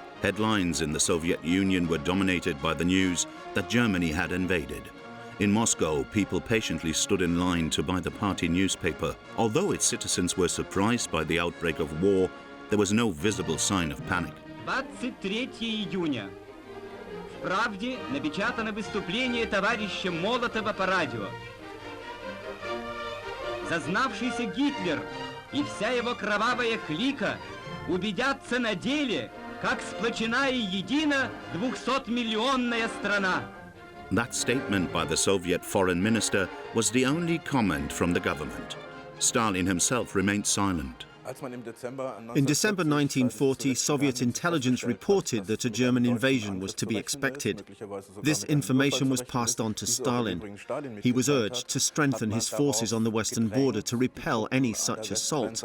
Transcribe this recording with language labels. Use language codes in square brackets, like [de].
[en] Headlines in the Soviet Union were dominated by the news that Germany had invaded. In Moscow, people patiently stood in line to buy the party newspaper. Although its citizens were surprised by the outbreak of war, there was no visible sign of panic. [ru] 23 июня. В «Правде» напечатано выступление товарища Молотова по радио. Зазнавшийся Гитлер и вся его кровавая клика убедятся на деле, как сплочена и едина 200-миллионная страна. [en] That statement by the Soviet foreign minister was the only comment from the government. Stalin himself remained silent. In December 1940, Soviet intelligence reported that a German invasion was to be expected. This information was passed on to Stalin. He was urged to strengthen his forces on the western border to repel any such assault.